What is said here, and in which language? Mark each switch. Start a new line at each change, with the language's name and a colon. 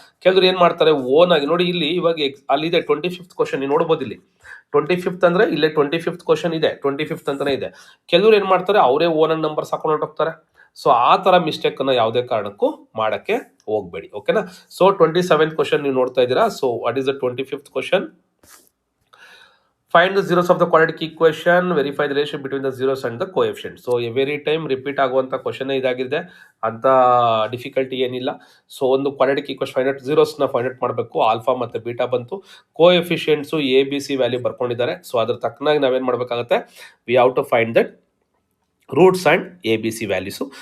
Kannada: ಕೆಲವರು ಏನು ಮಾಡ್ತಾರೆ, ಓನ್ ಆಗಿ ನೋಡಿ, ಇಲ್ಲಿ ಇವಾಗ ಅಲ್ಲಿದೆ 25th ಕ್ವಶನ್, ನೀವು ನೋಡ್ಬೋದು ಇಲ್ಲಿ 25th ಅಂದ್ರೆ ಇಲ್ಲೇ 25th ಕ್ವಶನ್ ಇದೆ, 25th ಅಂತಾನೆ ಇದೆ. ಕೆಲವರು ಏನು ಮಾಡ್ತಾರೆ, ಅವರೇ ಓನ್ ನಂಬರ್ಸ್ ಹಾಕೊಂಡು ಹೊರಟೋಗ್ತಾರೆ. ಸೊ ಆ ತರ ಮಿಸ್ಟೇಕ್ ಅನ್ನ ಯಾವುದೇ ಕಾರಣಕ್ಕೂ ಮಾಡಕ್ಕೆ ಹೋಗ್ಬೇಡಿ. ಓಕೆನಾ. ಸೊ 27th ಕ್ವಶನ್ ನೀವು ನೋಡ್ತಾ ಇದ್ದೀರಾ.
English: So what is the 25th question? Find the zeros of the quadratic equation, verify the relation between the zeros and the coefficient. So every time
Kannada: repeat ಆಗುವಂಥ ಕ್ವಶನ್ ಇದಾಗಿದೆ, ಅಂತ ಡಿಫಿಕಲ್ಟಿ ಏನಿಲ್ಲ. So ಒಂದು quadratic equation ಝೀರೋಸ್ನ find out ಮಾಡಬೇಕು. Alpha ಮತ್ತು beta ಬಂತು, ಕೋಎಫಿಷಿಯೆಂಟ್ಸು A B C value ಬರ್ಕೊಂಡಿದ್ದಾರೆ. So ಅದ್ರ ತಕ್ಕನಾಗಿ ನಾವೇನು ಮಾಡಬೇಕಾಗುತ್ತೆ,
English: We have to find that roots and a b c values.